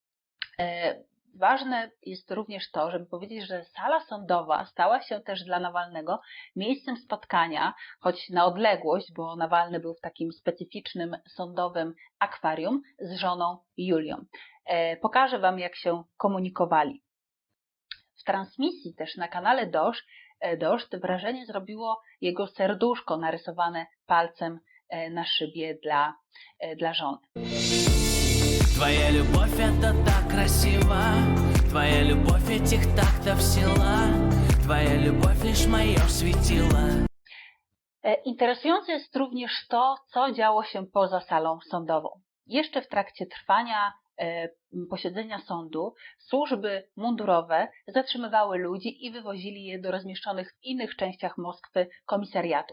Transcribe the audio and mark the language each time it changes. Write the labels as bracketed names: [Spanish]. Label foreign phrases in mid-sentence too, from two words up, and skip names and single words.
[Polish] Ważne jest również to, żeby powiedzieć, że sala sądowa stała się też dla Nawalnego miejscem spotkania, choć na odległość, bo Nawalny był w takim specyficznym sądowym akwarium z żoną Julią. Pokażę Wam, jak się komunikowali. W transmisji też na kanale Dożd wrażenie zrobiło jego serduszko narysowane palcem na szybie dla żony. [Russian] Твоя любовь это так красиво, твоя любовь этих тактов сила, твоя любовь лишь мое светило. [Polish] Interesujące jest również to, co działo się poza salą sądową. Jeszcze w trakcie trwania posiedzenia sądu służby mundurowe zatrzymywały ludzi i wywozili je do rozmieszczonych w innych częściach Moskwy komisariatów.